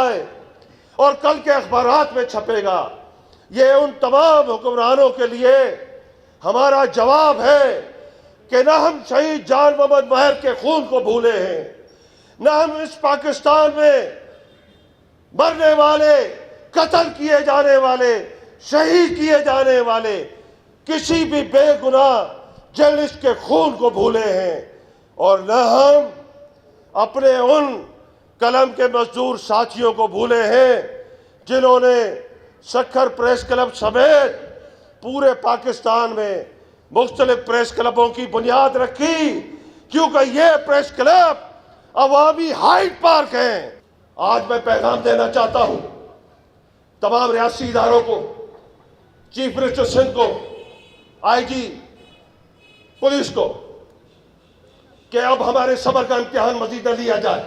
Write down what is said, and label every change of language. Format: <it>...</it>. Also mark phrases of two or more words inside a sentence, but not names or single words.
<ur>ہے اور کل کے اخبارات میں چھپے گا، یہ ان تمام حکمرانوں کے لیے ہمارا جواب ہے کہ نہ ہم شہید جان محمد مہر کے خون کو بھولے ہیں، نہ ہم اس پاکستان میں مرنے والے، قتل کیے جانے والے، شہید کیے جانے والے کسی بھی بے گناہ جرنلسٹ کے خون کو بھولے ہیں، اور نہ ہم اپنے ان قلم کے مزدور ساتھیوں کو بھولے ہیں جنہوں نے سکھر پریس کلب سمیت پورے پاکستان میں مختلف پریس کلبوں کی بنیاد رکھی، کیونکہ یہ پریس کلب عوامی ہائیڈ پارک ہیں. آج میں پیغام دینا چاہتا ہوں تمام ریاستی اداروں کو، چیف منسٹر سندھ کو، آئی جی پولیس کو، کہ اب ہمارے صبر کا امتحان مزید نہ لیا جائے.</ur>